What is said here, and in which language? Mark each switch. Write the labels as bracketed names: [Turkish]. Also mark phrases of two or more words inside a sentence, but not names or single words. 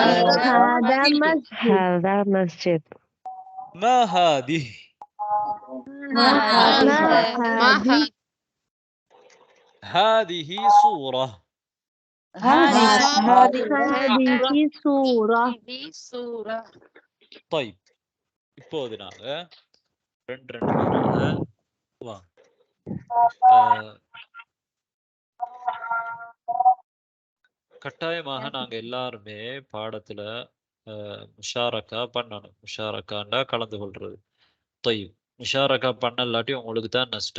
[Arabic] مسجد. ما هذه هذه صورة هذه صورة. [Tamil] طيب இப்போது நாங்க ரெண்டு பேராக வாங்க கட்டாயமாக நாங்க எல்லாருமே பாடத்துல முஷாரக்கா பண்ணணும். முஷாரக்காண்டா கலந்து கொள்றது. طيب முஷாரக்கா பண்ணலாட்டி உங்களுக்கு தான் நஷ்டம்.